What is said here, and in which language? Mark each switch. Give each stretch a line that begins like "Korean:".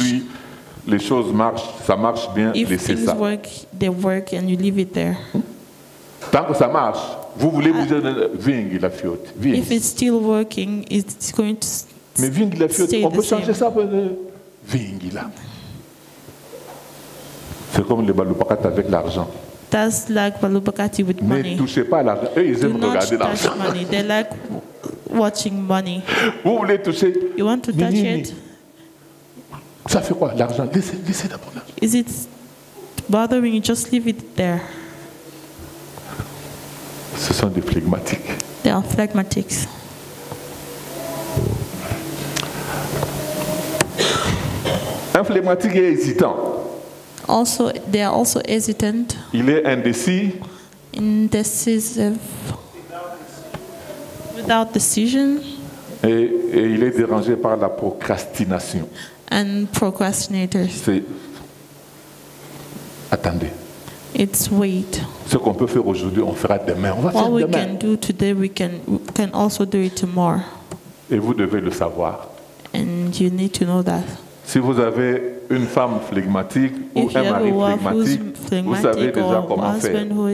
French: Lui, les choses marchent, ça marche bien, laissez ça.
English: If things work, they work and you leave it there.
French: Tant que ça marche, vous voulez bouger Ving la fiote.
English: If it's still working, it's going to
French: mais Ving la fiote, on peut changer ça pour Ving là. C'est comme les balupakati avec l'argent.
English: That's like balupakati with money.
French: Ne touchez pas à l'argent. Eux, ils aiment regarder l'argent.
English: They like watching money.
French: Vous voulez toucher?
English: You want to touch it?
French: Ça fait quoi l'argent? Laissez d'abord l'argent.
English: Is it bothering you? Just leave it there.
French: Ce sont des phlegmatiques.
English: They are phlegmatics.
French: Un phlegmatique est hésitant.
English: Also, they are also hesitant.
French: Il est indécis.
English: Indecisive. Without decision.
French: Et il est dérangé par la procrastination.
English: And procrastinators.
French: C'est attendez.
English: It's wait.
French: Ce qu'on peut faire aujourd'hui, on fera demain. On va faire demain.
English: What we can do today, we can also do it tomorrow.
French: Et vous devez le savoir.
English: And you need to know that.
French: Si vous avez une femme phlegmatique ou un mari phlegmatique, vous savez déjà comment faire.